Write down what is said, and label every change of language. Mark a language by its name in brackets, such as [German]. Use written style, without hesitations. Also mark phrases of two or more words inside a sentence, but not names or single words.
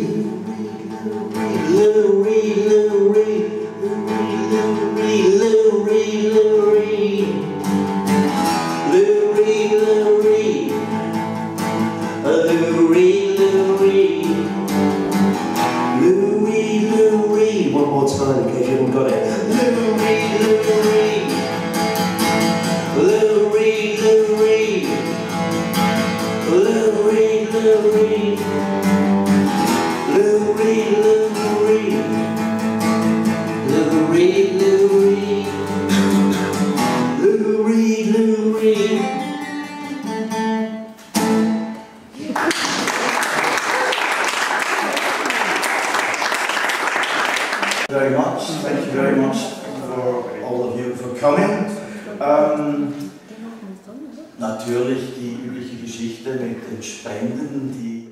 [English] Lou Reed, Lou Reed. Lou Reed, Lou Reed. Lou Reed, Lou Reed. Lou Reed, Lou Reed. Lou Reed, Lou Reed. Lou sign in case you haven't got it. Lou Reed, Lou Reed. Lou Reed, Lou Reed. Lou Reed, Lou Reed. Lou Reed, Lou Reed. Lou Reed, Lou Reed. Lou Reed, Lou Reed. Very much. Thank you very much for all of you for coming. [German] Natürlich die übliche Geschichte mit den Spenden, die